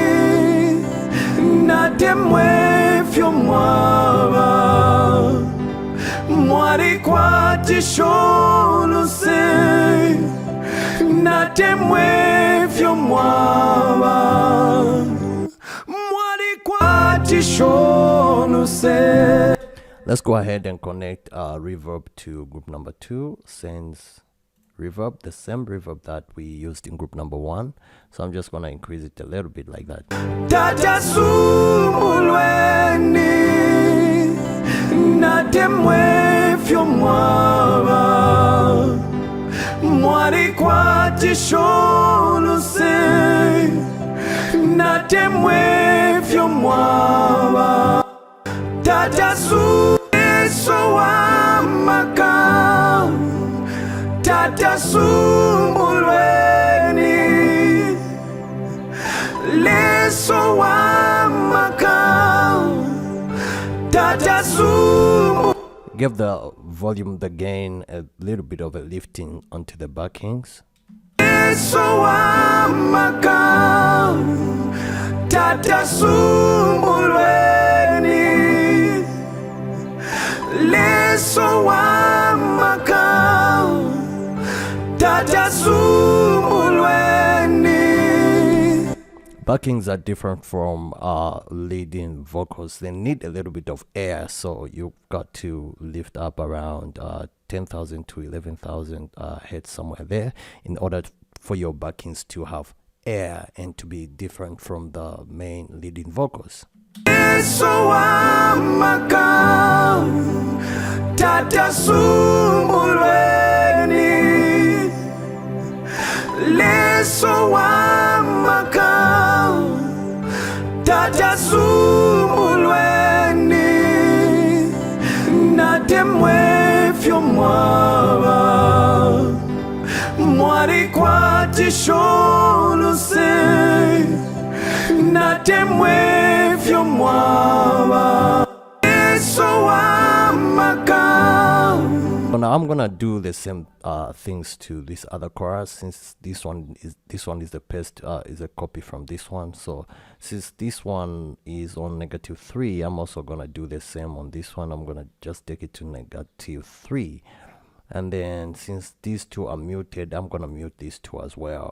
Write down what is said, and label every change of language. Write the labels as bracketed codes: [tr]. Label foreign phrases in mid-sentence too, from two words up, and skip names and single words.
[bem] Natemwe fyo mwaba Mwari kwa tisholo se Natemwe fyo mwaba Mwari kwa tisholo se. [en] Let's go ahead and connect reverb to group number 2. Sends reverb, the same reverb that we used in group number 1. So I'm just gonna increase it a little bit like that. [bem] Tata Sumbulweni Natemwe fyo mwaba Mwari kwa tisholo se Natemwe fyo mwaba Tata Sumbulweni wa Maka Tata Sumbulweni Leso wa Maka Tata Sumbulweni. [en] Give the volume, the gain, a little bit of a lifting onto the backings. [bem] Leso wa Maka Tata Sumbulweni Leso wa Maka Tata Sumbulweni. [en] Backings are different from leading vocals. They need a little bit of air, so you've got to lift up around 10,000 to 11,000 hertz, somewhere there, in order for your backings to have air and to be different from the main leading vocals. [bem] Leso wa Maka Tata Sumbulweni Leso wa Maka Tata Sumbulweni Natemwe fyo mwaba Mwari kwa tisholo se Natemwe fyo mwaba Leso wa Maka. [en] So now I'm gonna do the same things to this other chorus, since this one is the best, is a copy from this one. So since this one is on -3, I'm also gonna do the same on this one. I'm gonna just take it to -3, and then since these two are muted, I'm gonna mute these two as well.